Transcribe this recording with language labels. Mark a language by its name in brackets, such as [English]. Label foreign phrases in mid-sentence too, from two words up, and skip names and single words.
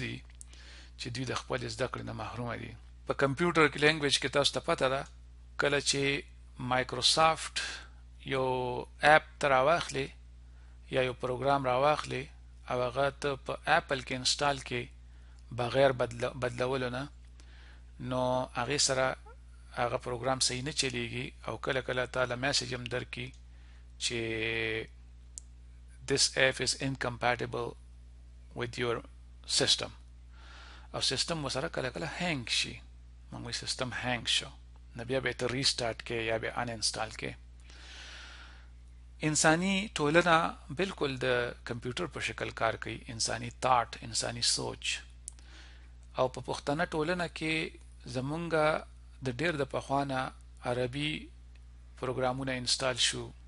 [Pashto] دي چې دوی د خپل زده کړې نه محرومه دي په [English] computer language [Pashto] کې تاسو ته پته ده کله چې مایکروسافټ یو اپ ته راواخلي یا یو پروګرام راواخلي او هغه ته په اپل کې انسټال کې بغیر بدلولو نه نو هغې سره هغه پروګرام صحیح نه چلیږي او کله کله تاله میسج هم درکړي چې [English] this app is incompatible with your system [Pashto] او سیستم وسره کله کله هینګ شي موږ وایي [English] system hang [Pashto] شو نو بیا به ته ریسټارټ کې یا به ان انسټال کې انساني ټولنه بالکل د کمپیوټر په شکل کار کوي انساني تاټ انساني سوچ او په پښتنه ټولنه کې زمونږه د ډېر د پخوانه عربي پروګرامونه انسټال شو